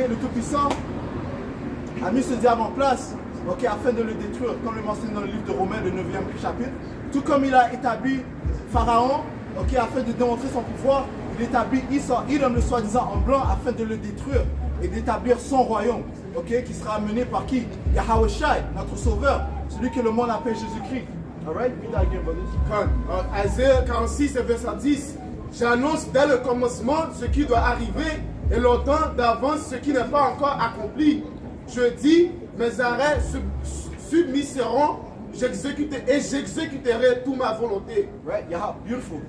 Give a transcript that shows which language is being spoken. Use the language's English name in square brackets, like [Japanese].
[French] Le Tout-Puissant a mis ce diable en place, ok, afin de le détruire, comme le mentionne dans le livre de Romains, le 9e chapitre. Tout comme il a établi Pharaon, ok, afin de démontrer son pouvoir, il établit Edom, le soi-disant en blanc, afin de le détruire et d'établir son royaume, ok, qui sera mené par qui? Yahawashi, notre sauveur, celui que le monde appelle Jésus-Christ. [English] Alright, read that again, brothers. [French] Isaiah 46 et verset 10, j'annonce dès le commencement ce qui doit arriver et longtemps d'avance ce qui n'est pas encore accompli. Je dis, mes arrêts submisseront, j'exécuterai toute ma volonté. [English] Right? Beautiful.